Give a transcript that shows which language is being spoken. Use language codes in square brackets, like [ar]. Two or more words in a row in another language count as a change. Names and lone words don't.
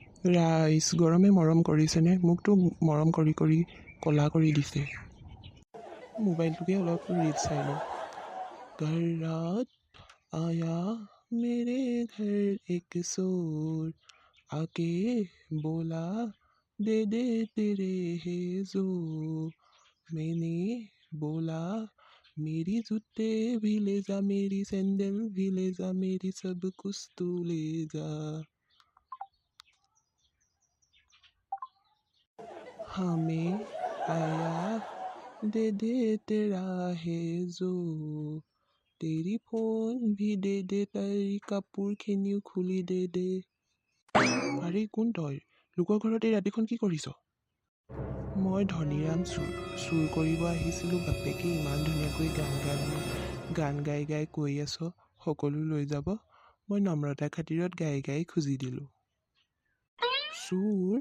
[as] ৰাইজ গৰমে মৰম কৰিছেনে? মোকতো মৰম কৰি কৰি ক'লা কৰি দিছে। মোবাইলটোকে অলপ ৰিল চাই লওঁ। [hi] घर रात आया मेरे घर एक चोर आके बोला दे दे तेरे है जोर मैंने बोला मेरी जूते भी ले जा मेरी सैंडल भी ले जा मेरी सब कुछ तू ले जा हमें आया दे दे तेरा है जो तेरी फोन भी दे दे तारी [as] কাপোৰখিনিও খুলি দে দে। আৰে কোন তই? লোকৰ ঘৰত এই ৰাতিখন কি কৰিছ? মই ধনীৰাম চুৰ কৰিব আহিছিলোঁ। বাপেকে ইমান ধুনীয়াকৈ গান গাই গাই কৈ আছ সকলো লৈ যাব। মই নম্ৰতা খাতিৰত গাই গাই খুজি দিলোঁ। চুৰ?